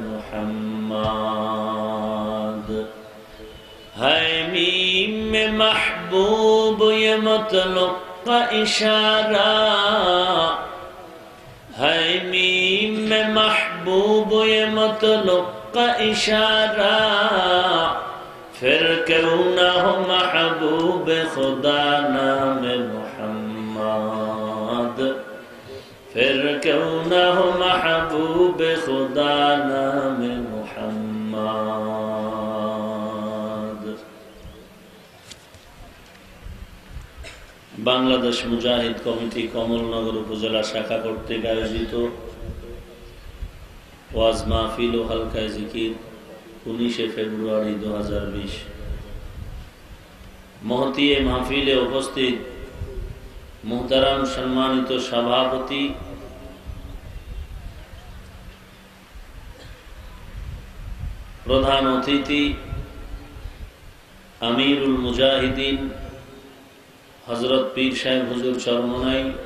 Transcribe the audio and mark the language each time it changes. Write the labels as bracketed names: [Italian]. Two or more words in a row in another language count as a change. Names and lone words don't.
[Urdu] محمد ہے میم میں محبوب یہ مطلق کا اشارہ ہے میم میں محبوب یہ مطلق کا اشارہ پھر کیوں نہ ہو محبوب خدا نام محمد پھر کیوں نہ ہو محبوب خدا نام محمد [Bangla] বাংলাদেশ মুজাহিদ কমিটি কমলনগর উপজেলা শাখা কর্তৃক আয়োজিত ওয়াজ মাহফিল ও হালকায়ে জিকির 19 ফেব্রুয়ারি 2020 মহতী এই মাহফিলে উপস্থিত মুহতারাম সম্মানিত সভাপতি প্রধান অতিথি আমিরুল মুজাহিদিন হযরত পীর সাহেব হুজুর চরমনাই